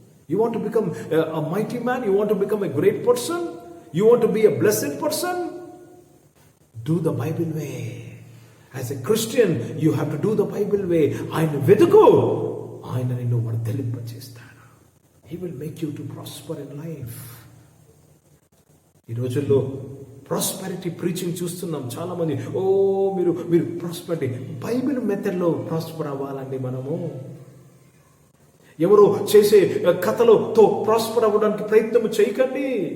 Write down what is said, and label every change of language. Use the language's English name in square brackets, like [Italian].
[English] You want to become a mighty man? You want to become a great person? You want to be a blessed person? Do the Bible way. As a Christian, you have to do the Bible way. [Telugu] ఆయన వెతుకు, ఆయన నిన్ను వర్ధిల్లింపచేస్తాడు. [English] He will make you to prosper in life. [Telugu] ఈ రోజుల్లో prosperity preaching చూస్తున్నాం. చాలా మంది మీరు ప్రాస్పెరిటీ, బైబిల్ మెథడ్లో ప్రాస్పర్ అవ్వాలండి. మనము ఎవరు చేసే కథలతో ప్రాస్పర్ అవ్వడానికి ప్రయత్నం చేయకండి.